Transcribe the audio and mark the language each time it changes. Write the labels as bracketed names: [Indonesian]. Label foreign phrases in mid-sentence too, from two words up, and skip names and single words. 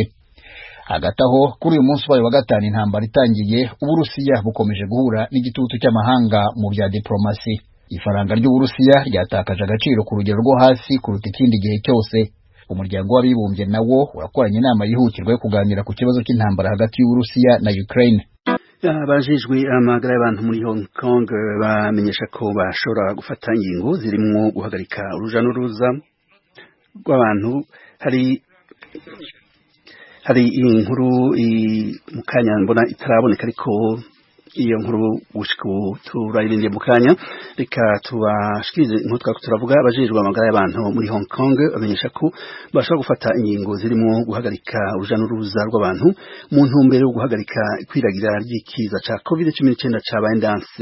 [Kinyarwanda] Hagati aho kuri uyu munsi wa gatanu intambara itangiye, Uburusiya bukomeje guhura n'igitutu cy'amahanga mu bya diplomasi. Ifaranga ry'Uburusiya ryatakaje agaciro ku rugero rwo hasi kuruta ikindi gihe cyose. Umuryango w'abibumbye nawo urakoranye inama yihutirwa yo kuganira ku kibazo cy'intambara hagati y'Uburusiya na Ukraine. [Rundi] Abajejwe amagara y'abantu muri Hong Kong bamenyesha ko bashobora gufata ingingo zirimo guhagarika uruja n'uruza rw'abantu. Hari inkuru mu kanya mbona itaraboneka ariko iyo nkuru gushika turayirindiye mu kanya reka tubashikirize inkuru twako turavuga abajejwe amagara y'abantu muri Hong Kong bamenyesha ko bashobora gufata ingingo zirimo guhagarika uruja n'uruza rw'abantu mu ntumbero yo guhagarika kwiragira ry'ikiza ca COVID-19 cabaye ndanse.